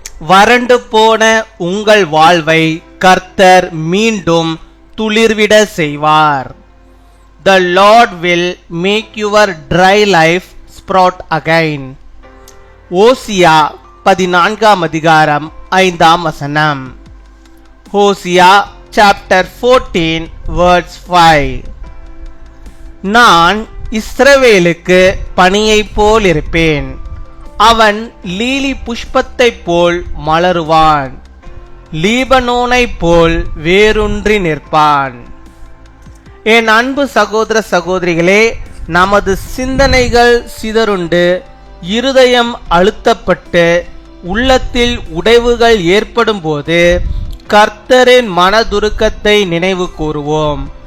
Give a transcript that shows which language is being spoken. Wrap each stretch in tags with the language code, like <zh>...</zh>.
<ta>வறண்டு போன உங்கள் வாழ்வை கர்த்தர் மீண்டும் துளிர்விட செய்வார்.</ta> <en>The Lord will make your dry life sprout again.</en> <ta>ஓசியா 14 அதிகாரம் 5 வசனம்.</ta> <en>Hosea chapter 14 verse 5.</en> <ta>நான் இஸ்ரவேலுக்கு பனியைப் போல் இருப்பேன், அவன் லீலி புஷ்பத்தைப் போல் மலருவான், லீபனோனைப் போல் வேரூன்றி நிற்பான். என் அன்பு சகோதர சகோதரிகளே, நமது சிந்தனைகள் சிதறுண்டு, இருதயம் அழுத்தப்பட்டு, உள்ளத்தில் உடைவுகள் ஏற்படும் போது கர்த்தரின் மனதுருக்கத்தை நினைவு கூறுவோம்.</ta>